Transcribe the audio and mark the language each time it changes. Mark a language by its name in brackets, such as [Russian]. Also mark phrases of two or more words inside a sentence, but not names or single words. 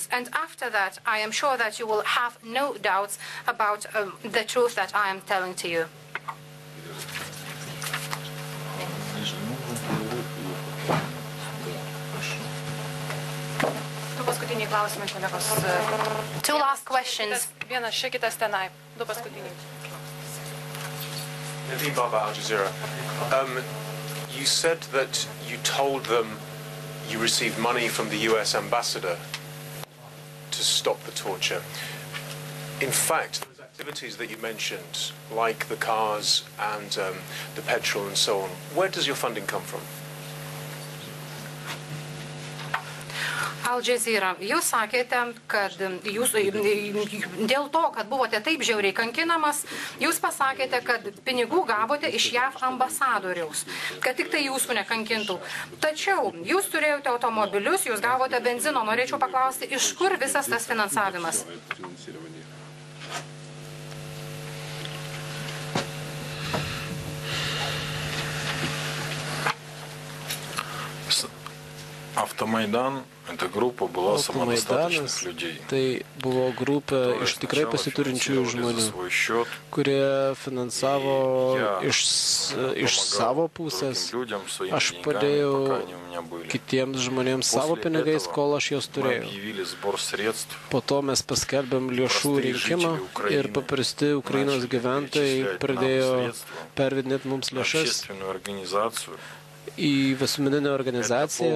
[English] And after that, I am sure that you will have no doubts about the truth that I am telling to you. Two last questions. [Lithuanian] Vienas čia, kitas tenai. Du paskutiniai. [English] Naveem Baba, Al Jazeera. You said that you told them you received money from the US ambassador to stop the torture. In fact, those activities that you mentioned, like the cars and the petrol and so on, where does your funding come from? [Lithuanian] Al Jazeera, jūs sakėte, kad jūs dėl to, kad buvote taip žiauriai kankinamas, jūs pasakėte, kad pinigų gavote iš JAV ambasadoriaus, kad tik tai jūsų nekankintų. Tačiau jūs turėjote automobilius, jūs gavote benzino. Norėčiau paklausti, iš kur visas tas finansavimas? [Russian] Автомайдан — эта группа была самодостаточных людей. [Lithuanian] Tai buvo grupė iš tikrai pasiturinčių žmonių, kurie finansavo iš savo pusės. Aš padėjau kitiems žmonėms savo pinigais, kol aš juos turėjau. Po to mes paskelbėm lėšų rinkimą ir paprasti Ukrainos gyventojai pradėjo pervedinėti mums lėšas į visuomeninę organizaciją.